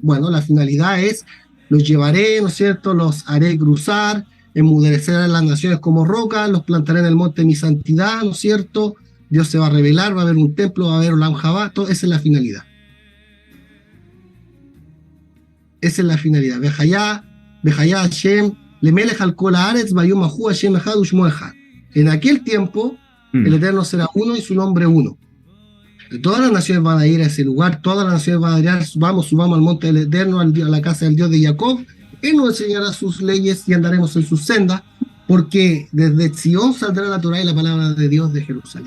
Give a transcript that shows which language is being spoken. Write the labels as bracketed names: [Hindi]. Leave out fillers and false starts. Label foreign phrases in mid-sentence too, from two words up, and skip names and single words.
[Spanish] Bueno, la finalidad es, los llevaré, ¿no es cierto?, los haré cruzar, enmudeceré las naciones como roca, los plantaré en el monte de mi santidad, ¿no es cierto? Dios se va a revelar, va a haber un templo, va a haber [Hebrew] עולם הבא, [Spanish] esa es la finalidad. Esa es la finalidad. [Hebrew] והיה השם למלך על כל הארץ ביום ההוא השם אחד ושמו אחד. [Spanish] En aquel tiempo, el Eterno será uno y su nombre uno. Todas las naciones van a ir a ese lugar, todas las naciones van a ir, subamos al monte del Eterno, a la casa del Dios de Jacob. Él nos enseñará sus leyes y andaremos en sus sendas, porque desde Sion saldrá la Torá y la palabra de Dios de Jerusalén.